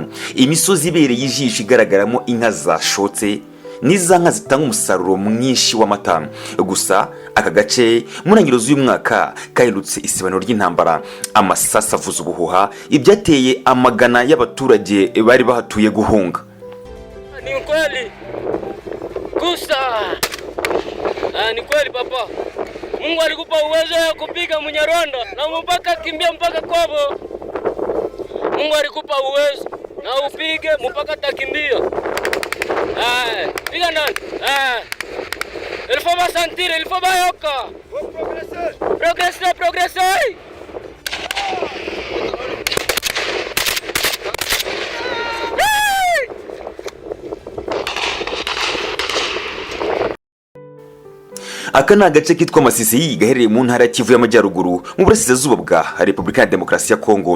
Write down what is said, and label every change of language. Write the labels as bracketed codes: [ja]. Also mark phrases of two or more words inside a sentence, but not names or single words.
[rw] Imisozi ibereye ijisho igaragaramo inka zashotse niza nka zitanga umusaruro mwinshi w'amata. Gusa aka gace mu ntangiriro z'uyu mwaka kahindutse isibaniro ry'intambara, amasasa avuza ubuhuha, ibyateye amagana y'abaturage bari bahatuye guhunga. [sw] Ni kweli gusa ni kweli papa, Mungu alikupa uwezo wa kupiga Munyarwanda na mpaka kimbia mpaka kwabo. Mungu alikupa uwezo na upige mpaka takimbia. Piga nani? [fr] Il faut pas sentir, il faut pas yoka. Progresser. [rw] Aka ni agace kitwa Masisi gaherereye mu ntara ya Kivu y'Amajyaruguru mu burasirazuba bwa Repubulika ya Demokarasi ya Kongo.